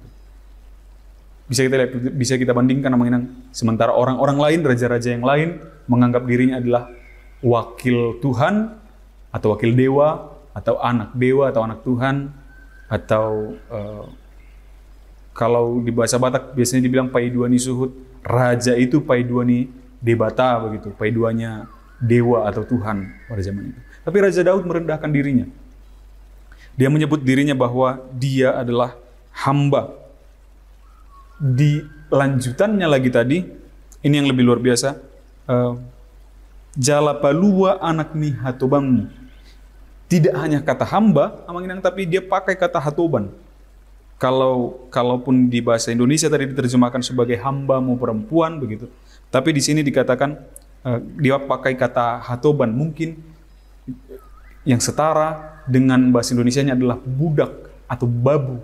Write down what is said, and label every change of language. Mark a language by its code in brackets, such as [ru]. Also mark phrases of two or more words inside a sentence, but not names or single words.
[id] Bisa kita lihat, bisa kita bandingkan sama sementara orang-orang lain, raja-raja yang lain menganggap dirinya adalah wakil Tuhan atau wakil dewa atau anak Tuhan, atau kalau di bahasa Batak biasanya dibilang [bbc] paiduani suhut, [id] raja itu [bbc] paiduani debata, [id] begitu, paiduanya dewa atau Tuhan pada zaman itu. Tapi Raja Daud merendahkan dirinya. Dia menyebut dirinya bahwa dia adalah hamba. Di lanjutannya lagi tadi, ini yang lebih luar biasa. [bbc] Jala palua anak ni hatobammu. [id] Tidak hanya kata hamba, tapi dia pakai kata hatoban. Kalaupun di bahasa Indonesia tadi diterjemahkan sebagai hambamu perempuan, begitu. Tapi di sini dikatakan dia pakai kata hatoban, mungkin yang setara dengan bahasa Indonesianya adalah budak atau babu.